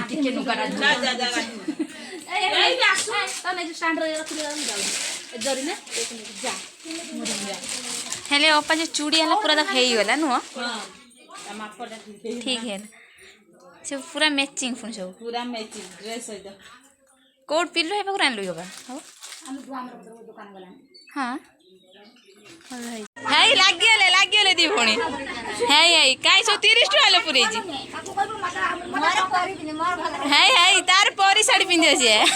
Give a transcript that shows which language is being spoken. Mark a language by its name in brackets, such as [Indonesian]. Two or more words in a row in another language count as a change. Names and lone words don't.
[Odia] ହେଲେ ଅପା ଯେ ଚୁଡ଼ି ହେଲା ପୁରା ତ ହେଇଗଲା ନୁହଁ ଠିକ ହେଲା ସେ ପୁରା ମ୍ୟାଚିଂ ପୁଣି ସବୁ [Hindi] पूरा मैचिंग ड्रेस सहित [Odia] କୋଉଠି ପିଲୁ ହେବା ପୁରା ଆଣିଲୁ ବାବା ହଉ ହଁ ହେଇ ଲାଗିଗଲେ ଦି ଭଉଣୀ ହେଇ କାଇଁ ସବୁ 30 ଟଙ୍କା ହେଲେ ପୁରେଇଛି ହେଇ ତାର ପରି ଶାଢ଼ୀ ପିନ୍ଧିବ ସିଏ